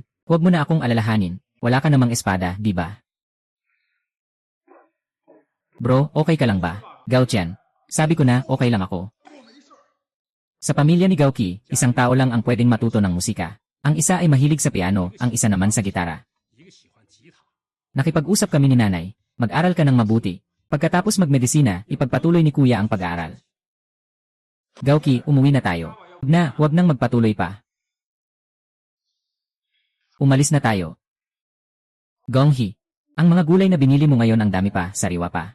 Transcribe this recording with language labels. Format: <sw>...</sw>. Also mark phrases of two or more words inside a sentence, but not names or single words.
<tl>Huwag mo na akong alalahanin. Wala ka namang espada, di ba? Bro, okay ka lang ba? Gao-chan. Sabi ko na, okay lang ako. Sa pamilya ni Gauki, isang tao lang ang pwedeng matuto ng musika. Ang isa ay mahilig sa piano, ang isa naman sa gitara.</tl> <zh>一个喜欢吉他，</zh> <tl>Nakipag-usap kami ni nanay. Mag-aral ka ng mabuti. Pagkatapos magmedisina, ipagpatuloy ni kuya ang pag-aaral. Gauki, umuwi na tayo. Huwag nang magpatuloy pa. Umalis na tayo. Gonghi, ang mga gulay na binili mo ngayon ang dami pa, sariwa pa.</tl>